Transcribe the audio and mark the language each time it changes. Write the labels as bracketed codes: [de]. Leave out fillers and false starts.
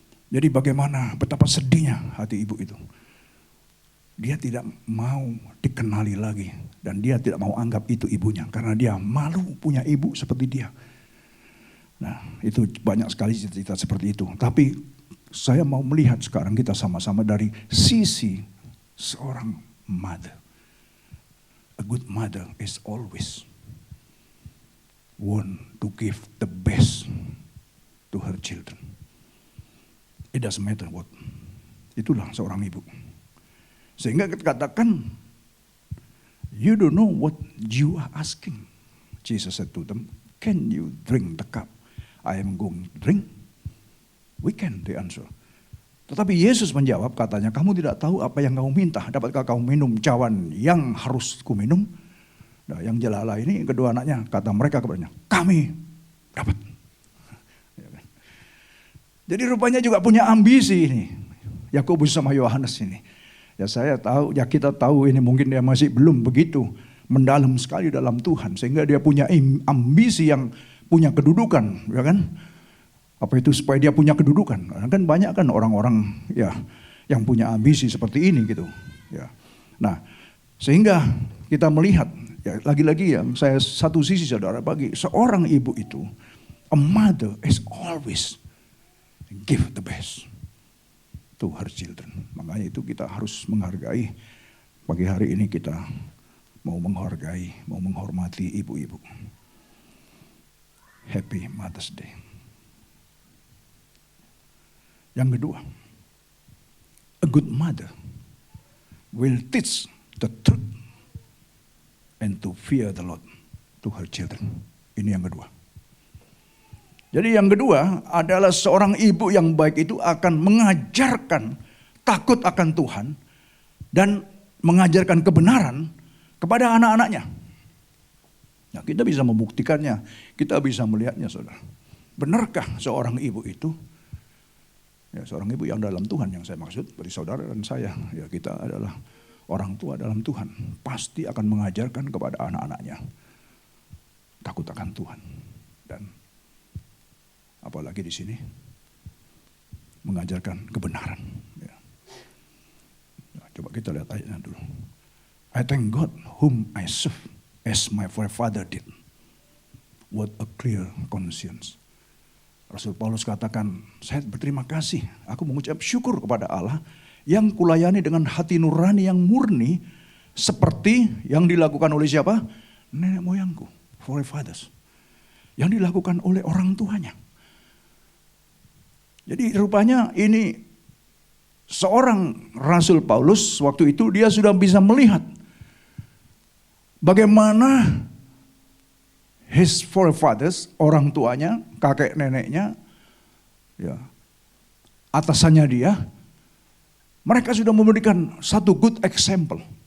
[id] Jadi bagaimana, betapa sedihnya hati ibu itu. Dia tidak mau dikenali lagi. Dan dia tidak mau anggap itu ibunya. Karena dia malu punya ibu seperti dia. Nah, itu banyak sekali cerita seperti itu. Tapi saya mau melihat sekarang kita sama-sama dari sisi seorang mother. [en] A good mother is always want to give the best to her children. It doesn't matter what. [id] Itulah seorang ibu. Sehingga kita katakan, [en] you don't know what you are asking. Jesus said to them, can you drink the cup I am going to drink? We can, they answer. [id] Tetapi Yesus menjawab, katanya, kamu tidak tahu apa yang kamu minta. Dapatkah kamu minum cawan yang harus ku minum? Nah, yang jelala ini kedua anaknya, kata mereka kepadanya, kami dapat. Jadi rupanya juga punya ambisi ini. Yakobus sama Yohanes ini. Ya saya tahu, ya kita tahu ini mungkin dia masih belum begitu mendalam sekali dalam Tuhan. Sehingga dia punya ambisi yang punya kedudukan. Ya kan? Apa itu supaya dia punya kedudukan. Karena kan banyak kan orang-orang ya yang punya ambisi seperti ini gitu. Ya. Nah sehingga kita melihat. Ya, lagi-lagi yang saya satu sisi saudara bagi seorang ibu itu. [en] A mother is always give the best to her children. [id] Makanya itu kita harus menghargai. Pagi hari ini kita mau menghargai, mau menghormati ibu-ibu. [en] Happy Mother's Day. [id] Yang kedua, [en] a good mother will teach the truth and to fear the Lord to her children. [id] Ini yang kedua. Jadi yang kedua adalah seorang ibu yang baik itu akan mengajarkan takut akan Tuhan dan mengajarkan kebenaran kepada anak-anaknya. Nah, kita bisa membuktikannya, kita bisa melihatnya, saudara. Benarkah seorang ibu itu, ya seorang ibu yang dalam Tuhan yang saya maksud, bagi saudara dan saya, ya kita adalah orang tua dalam Tuhan, pasti akan mengajarkan kepada anak-anaknya takut akan Tuhan. Dan apalagi di sini, mengajarkan kebenaran. Ya. Nah, coba kita lihat ayatnya dulu. [en] I thank God whom I serve as my forefather did. What a clear conscience. [id] Rasul Paulus katakan, saya berterima kasih, aku mengucap syukur kepada Allah yang kulayani dengan hati nurani yang murni seperti yang dilakukan oleh siapa? Nenek moyangku, forefathers. Yang dilakukan oleh orang tuanya. Jadi rupanya ini seorang Rasul Paulus waktu itu dia sudah bisa melihat bagaimana [en] his forefathers, [id] orang tuanya, kakek neneknya, ya, atasannya dia, mereka sudah memberikan satu [en] good example